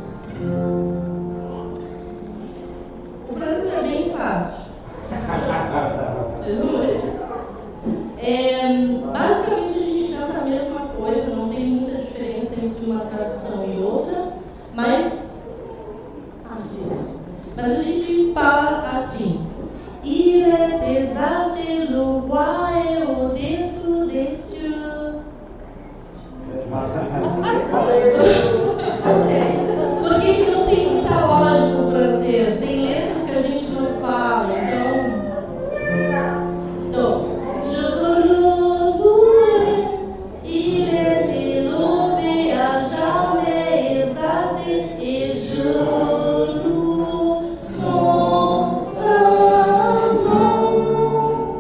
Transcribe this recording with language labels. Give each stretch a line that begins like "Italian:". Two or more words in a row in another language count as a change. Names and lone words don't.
Portuguese: O francês é bem fácil. Vocês vão ver. Basicamente a gente canta a mesma coisa, não tem muita diferença entre uma tradução e outra, mas a gente fala assim:
French: Il est exalté le roi et au-dessous des cieux.
Portuguese: Porque não tem muita lógica o francês, tem letras que a gente não fala, então
French: je veux le louer, il est élevé à jamais exalté, et je loue son saint nom.